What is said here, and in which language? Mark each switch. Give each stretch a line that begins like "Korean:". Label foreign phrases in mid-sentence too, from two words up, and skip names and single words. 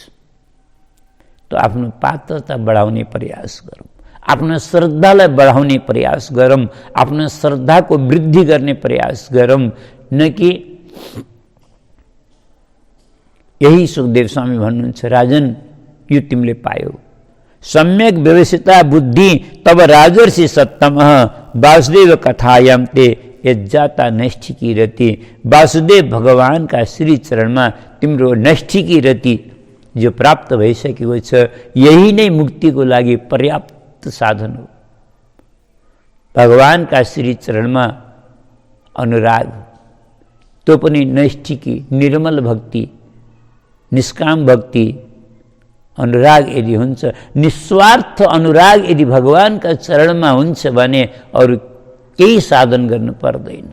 Nepali: त आफ्नो पात्रता बढाउने प्रयास गरौँ, आफ्नो श्रद्धालाई बढाउने प्रयास गरौँ, आफ्नो श्रद्धाको वृद्धि गर्ने प्रयास गरौँ, न कि यही सुखदेव स्वामी भन्नुहुन्छ, राजन यो तिमीले पायौ,
Sanskrit: सम्यक व्यवस्थिता बुद्धि तब राजर्षि सत्तम वासुदेव कथायाम ते यज्जाता नैष्ठिकी रति।
Nepali: वासुदेव भगवानका श्री चरणमा तिम्रो नैष्ठिकी रति जो प्राप्त भइसकेको छ, यही नै मुक्तिको लागि पर्याप्त साधन हो। भगवानका श्री चरणमा अनुराग, त्यो पनि नैष्ठिकी निर्मल भक्ति, निष्काम भक्ति, अनुराग यदि हुन्छ, निस्वार्थ अनुराग यदि भगवानका चरणमा हुन्छ भने अरू केही साधन गर्नु पर्दैन।